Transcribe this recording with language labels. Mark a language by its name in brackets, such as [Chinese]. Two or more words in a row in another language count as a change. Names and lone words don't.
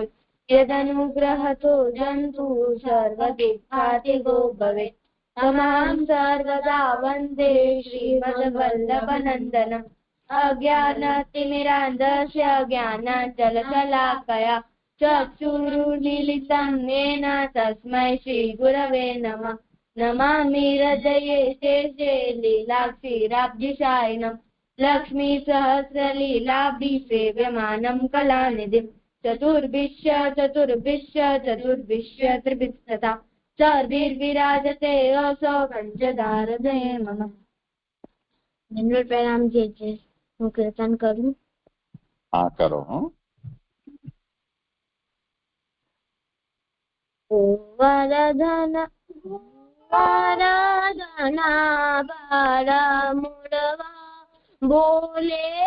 [Sanskrit] यदनुग्रहतो जन्तु सर्वदुःखातिगो भवेत् तमां सर्वदा वन्दे श्रीमद्वल्लभनन्दनम् अज्ञानतिमिरान्धस्य ज्ञानाञ्जनशलाकया चक्षुरुन्मीलितं येन तस्मै श्रीगुरवे नमः नमामि हृदये शेषे लीलाक्षीराब्धिशायिनं लक्ष्मीसहस्रलीलाब्धिसेव्यमानं कलानिधिं चतुर्भिश्च त्रिभिस्तथा सर्वैर्विराजते असौ पञ्चदारदे मम। [Hindi] धन्यवाद प्रणाम जी। [Gujarati] હું કીર્તન કરું? હા કરો. ઓ વરધન બારા મુરવા બોલે